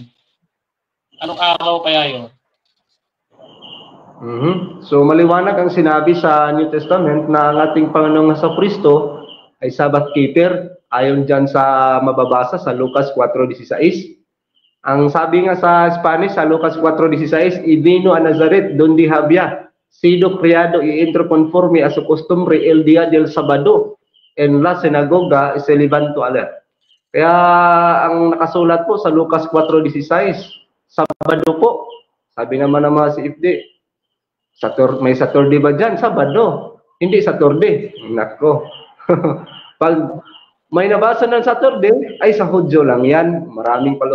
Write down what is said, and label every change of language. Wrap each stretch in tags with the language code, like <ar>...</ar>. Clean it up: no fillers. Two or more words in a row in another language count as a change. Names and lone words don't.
<tl>Anong araw kaya yun? So maliwanag ang sinabi sa</tl> <en>New Testament</en> <tl>na ang ating Panginoong Kristo ay</tl> <en>Sabbath keeper</en> <tl>ayon dyan sa mababasa sa Lucas 4:16. Ang sabi nga sa Spanish sa Lucas 4:16,</tl> <es>"Y vino a Nazaret donde había sido criado y entró conforme a su costumbre el día del Sabado en la sinagoga y se levantó a leer."</es> <tl>Kaya ang nakasulat po sa Lucas 4:16, Sabado po. Sabi naman ng mga CFD, may Saturday ba dyan? Sabado. Hindi Saturday. Nako. Pag may nabasa ng Saturday, ay sa Hudyo lang yan.</tl>